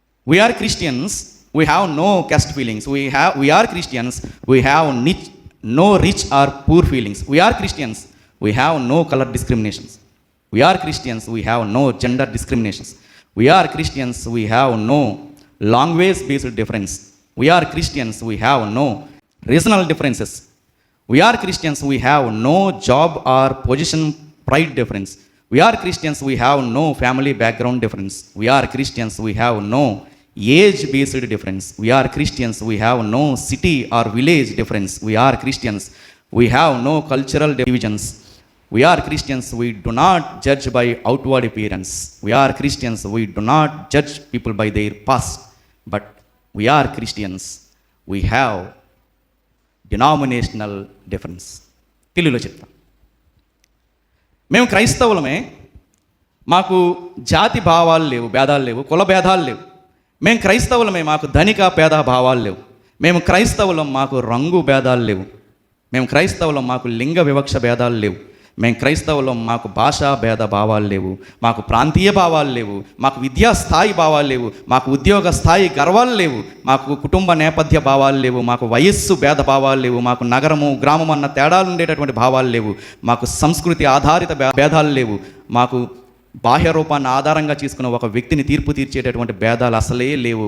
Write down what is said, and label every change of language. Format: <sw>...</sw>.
<en>We are Christians, we have no caste feelings. We are Christians, we have no rich or poor feelings. We are Christians, we have no color discriminations. We are Christians, we have no gender discriminations. We are Christians, we have no language based difference. We are Christians, we have no regional differences. We are Christians, we have no job or position pride difference. We are Christians, we have no family background difference. We are Christians, we have no age based difference. We are Christians, we have no city or village difference. We are Christians, we have no cultural divisions. We are Christians, we do not judge by outward appearance. We are Christians, we do not judge people by their past. But we are Christians, we have denominational difference.</en> <te>తెలుగులో చెప్తాం. మేము క్రైస్తవులమే, మాకు జాతి భావాలు లేవు, భేదాలు లేవు, కుల భేదాలు లేవు. మేము క్రైస్తవులమే, మాకు ధనిక పేద భావాలు లేవు. మేము క్రైస్తవులం, మాకు రంగు భేదాలు లేవు. మేము క్రైస్తవులం, మాకు లింగ వివక్ష భేదాలు లేవు. మేము క్రైస్తవులం, మాకు భాషా భేద భావాలు లేవు, మాకు ప్రాంతీయ భావాలు లేవు, మాకు విద్యా స్థాయి భావాలు లేవు, మాకు ఉద్యోగ స్థాయి గర్వాలు లేవు, మాకు కుటుంబ నేపథ్య భావాలు లేవు, మాకు వయస్సు భేద భావాలు లేవు, మాకు నగరము గ్రామం అన్న తేడాలు ఉండేటటువంటి భావాలు లేవు, మాకు సంస్కృతి ఆధారిత భేదాలు లేవు, మాకు బాహ్య రూపాన్ని ఆధారంగా చేసుకున్న ఒక వ్యక్తిని తీర్పు తీర్చేటటువంటి భేదాలు అసలే లేవు.</te>